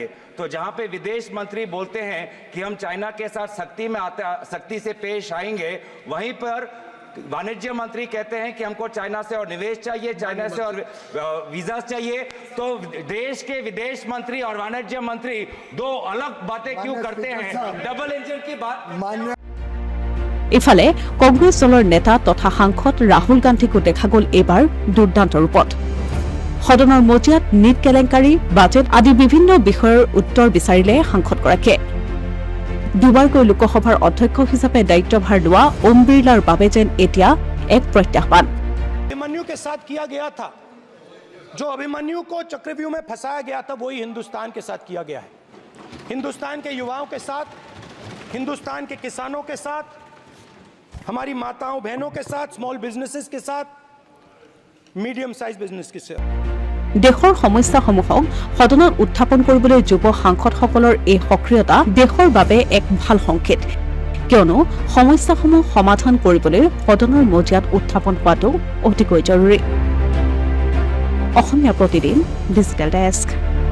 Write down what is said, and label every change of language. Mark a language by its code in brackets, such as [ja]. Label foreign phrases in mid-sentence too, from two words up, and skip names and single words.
[hi] तो जहां पे विदेश मंत्री बोलते हैं कि हम चाइना के साथ सख्ती से पेश आएंगे, वहीं पर वाणिज्य मंत्री कहते हैं कि हमको चाइना से और निवेश चाहिए, चाइना से और वीजा चाहिए. तो देश के विदेश मंत्री और वाणिज्य मंत्री दो अलग बातें क्यों करते हैं? डबल इंजन की बात. [as] ইফালে কংগ্ৰেছ দলৰ নেতা তথা সাংসদ ৰাহুল গান্ধীকো দেখা গ'ল এইবাৰ দুৰ্দান্ত ৰূপত. সদনৰ মজিয়াত নীট কেলেংকাৰী, বাজেট আদি বিভিন্ন বিষয়ৰ উত্তৰ বিচাৰিলে সাংসদগৰাকীয়ে. দুবাৰকৈ লোকসভাৰ অধ্যক্ষ হিচাপে দায়িত্বভাৰ লোৱা ওম বিৰলাৰ বাবে যেন এতিয়া এক প্ৰত্যাহ্বান. [hi] अभिमन्यु के साथ किया गया था, जो अभिमन्यु को चक्रव्यूह में फंसाया गया था, वही हिंदुस्तान के साथ किया गया है. हिंदुस्तान के युवाओं के साथ, हिंदुस्तान के किसानों के साथ, हमारी माताओं बहनों के साथ, [en] small businesses [hi] के साथ, [en] medium size business [hi] के साथ. [as] দেশৰ সমস্যাসমূহক সদনত উত্থাপন কৰিবলৈ যুৱ সাংসদসকলৰ এই সক্ৰিয়তা দেশৰ বাবে এক ভাল সংকেত, কিয়নো সমস্যাসমূহ সমাধান কৰিবলৈ সদনৰ মজিয়াত উত্থাপন হোৱাটো অতিকৈ জৰুৰী. অসমীয়া প্ৰতিদিন ডিজিটেল ডেস্ক.